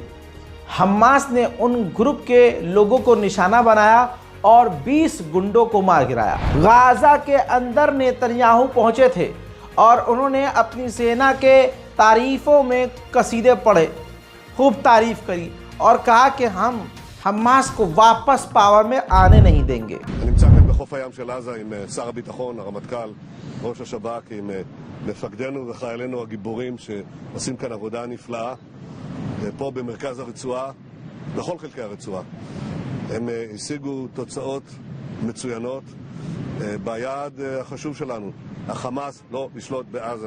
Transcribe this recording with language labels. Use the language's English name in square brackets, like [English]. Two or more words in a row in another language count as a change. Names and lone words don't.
[Hindi] हमास ने उन ग्रुप के लोगों को निशाना बनाया और 20 गुंडों को मार गिराया। गाजा के अंदर नेतन्याहू पहुंचे थे और उन्होंने अपनी सेना के तारीफों में कसीदे पढ़े, खूब तारीफ करी और कहा कि हम हमास को वापस पावर में आने नहीं देंगे। [Hebrew] בחוף הים של עזה עם שר הביטחון, הרמטכ"ל, ראש השב"כ, עם מפקדינו וחיילינו הגיבורים שעושים כאן עבודה נפלאה פה במרכז הרצועה, בכל חלקי הרצועה. הם השיגו תוצאות מצוינות ביעד החשוב שלנו, החמאס לא לשלוט בעזה.